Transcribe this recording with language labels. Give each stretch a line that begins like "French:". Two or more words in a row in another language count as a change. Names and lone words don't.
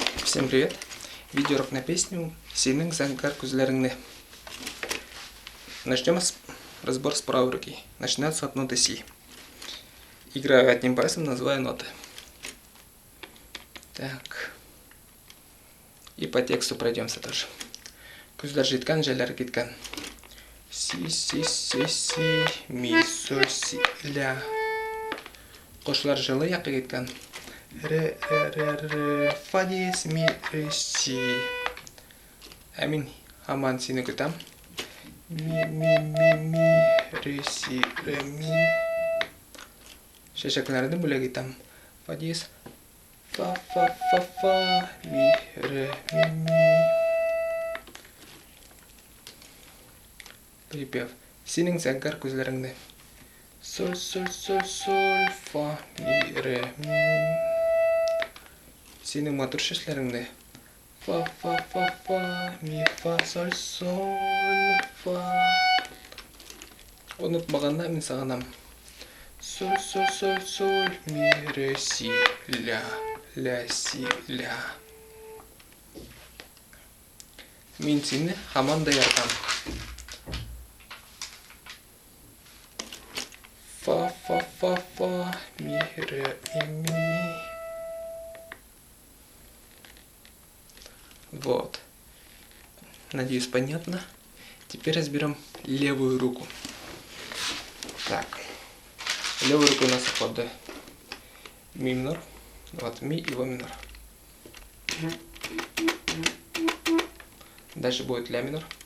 Russian: Всем привет! Видеоурок на песню
Tatar: «Сенің зәңгәр күзләреңне».
Russian: Начнем разбор с правой руки. Начинается от ноты Си. Играю одним пальцем, называя ноты. Так. И по тексту пройдемся тоже.
Tatar: Күзләр җиткән, җәйләр киткән.
Russian: Си, си, си, си, ми, соль, си, ля.
Tatar: Кошлар жылы якка киткән.
Russian: Ре, ре, ре, ре, фа диез, ми, ре, си.
Tatar: Ә мин һаман сине көтәм.
Russian: Ми, ми, ми, ми, ре, си, ре, ми.
Tatar: Чәчәкләрне бүләк итәм.
Russian: Фа диез, фа, фа, фа, фа, ми, ре, ми, ми. Припев.
Tatar: Синең зәңгәр күзләреңне.
Russian: Соль, соль, соль, соль, фа, ми, ре, ми.
Tatar: Синең матур чәчләреңне.
Russian: Фа, фа, фа, фа, ми, фа, соль, соль, фа.
Tatar: Онытмаганна мин сагынам.
Russian: Соль, соль, соль, соль, ми, ре, си, ля, ля, си, ля.
Tatar: Мин сине һаман да яратам.
Russian: Фа, фа, фа, фа, ми, ре, ми. Вот. Надеюсь, понятно. Теперь разберем левую руку. Так. Левая рука у нас аккорды ми минор. Вот ми и во минор. Дальше будет ля минор.